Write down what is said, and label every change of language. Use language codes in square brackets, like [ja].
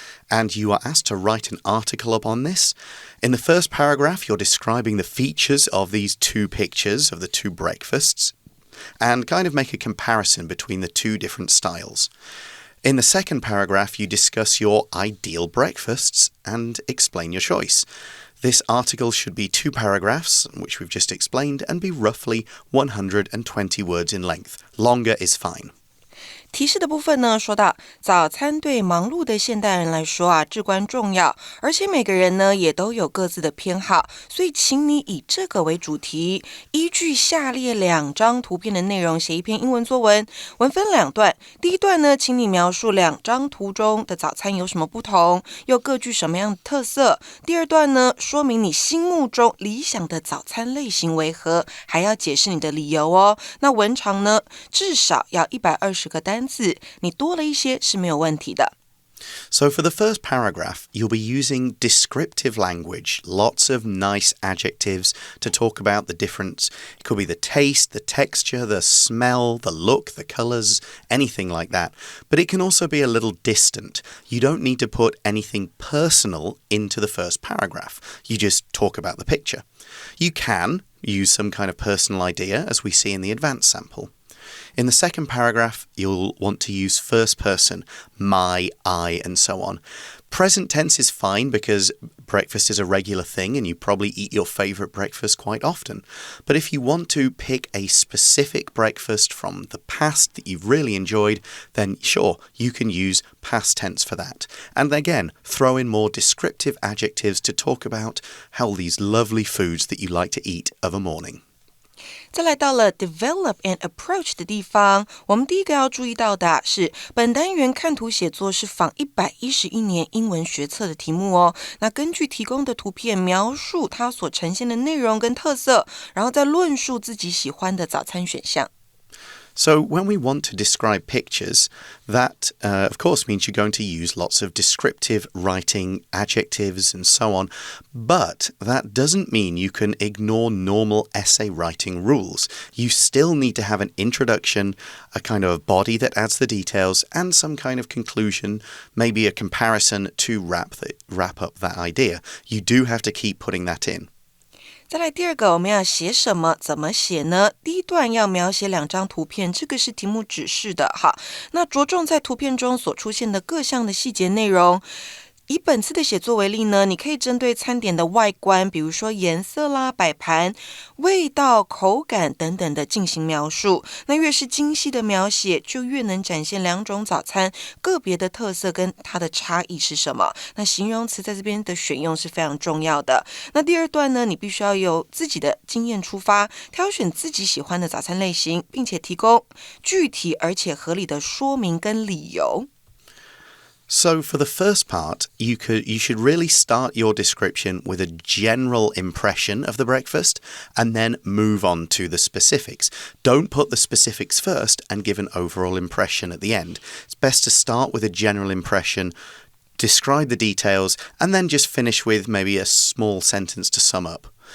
[en] And you are asked to write an article upon this. In the first paragraph, you're describing the features of these two pictures of the two breakfasts and kind of make a comparison between the two different styles. In the second paragraph, you discuss your ideal breakfasts and explain your choice. This article should be 2 paragraphs, which we've just explained, and be roughly 120 words in length. Longer is fine. [zh] 提示的部分呢，说到早餐对忙碌的现代人来说至关重要，而且每个人呢也都有各自的偏好，所以请你以这个为主题，依据下列2张图片的内容写一篇英文作文。文分2段，第一段呢，请你描述2张图中的早餐有什么不同，又各具什么样的特色。第二段呢，说明你心目中理想的早餐类型为何，还要解释你的理由哦。那文长呢，至少要120个单字，你多了一些是没有问题的。 [en] So for the first paragraph, you'll be using descriptive language, lots of nice adjectives to talk about the difference. It could be the taste, the texture, the smell, the look, the colors, anything like that. But it can also be a little distant. You don't need to put anything personal into the first paragraph. You just talk about the picture. You can use some kind of personal idea, as we see in the advanced sample. In the second paragraph, you'll want to use first person, my, I, and so on. Present tense is fine because breakfast is a regular thing and you probably eat your favorite breakfast quite often. But if you want to pick a specific breakfast from the past that you've really enjoyed, then sure, you can use past tense for that. And again, throw in more descriptive adjectives to talk about how these lovely foods that you like to eat of a morning. [zh] 再来到了 [en] develop and approach [zh] 的地方，我们第一个要注意到的是本单元看图写作是仿111年英文学测的题目哦。那根据提供的图片描述它所呈现的内容跟特色，然后再论述自己喜欢的早餐选项。 [en] So when we want to describe pictures, that of course means you're going to use lots of descriptive writing, adjectives and so on, but that doesn't mean you can ignore normal essay writing rules. You still need to have an introduction, a kind of body that adds the details, and some kind of conclusion, maybe a comparison to wrap up that idea. You do have to keep putting that in. [zh] 再来第二个，我们要写什么？怎么写呢？第一段要描写2张图片，这个是题目指示的哈。那着重在图片中所出现的各项的细节内容。以本次的写作为例呢，你可以针对餐点的外观，比如说颜色啦、摆盘、味道、口感等等的进行描述。那越是精细的描写，就越能展现2种早餐个别的特色跟它的差异是什么。那形容词在这边的选用是非常重要的。那第二段呢，你必须要由自己的经验出发，挑选自己喜欢的早餐类型，并且提供具体而且合理的说明跟理由。 [en] So for the first part, you should really start your description with a general impression of the breakfast and then move on to the specifics. Don't put the specifics first and give an overall impression at the end. It's best to start with a general impression, describe the details, and then just finish with maybe a small sentence to sum up.